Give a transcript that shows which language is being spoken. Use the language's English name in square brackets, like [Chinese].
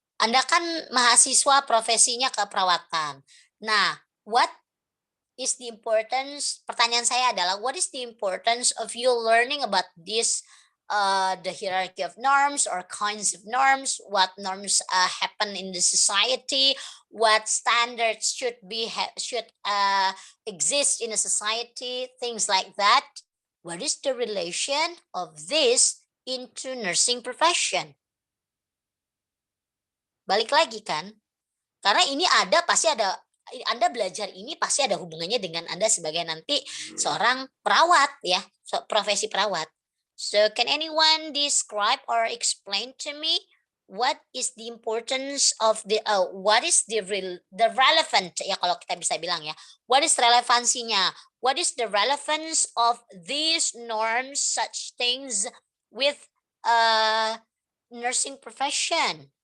[Indonesian] Anda kan mahasiswa profesinya keperawatan. Nah, [English] what is the importance, [Indonesian] pertanyaan saya adalah [English] what is the importance of you learning about this the hierarchy of norms or kinds of norms, what norms happen in the society, what standards should exist in a society, things like that. What is the relation of this into nursing profession? [Indonesian] Balik lagi kan, karena ini pasti ada. Anda belajar ini pasti ada hubungannya dengan Anda sebagai nanti seorang perawat ya, profesi perawat. [English] So can anyone describe or explain to me what is the importance of what is the relevant [Indonesian] ya kalau kita bisa bilang ya. [English] What is relevansinya? What is the relevance of these norms, such things with nursing profession?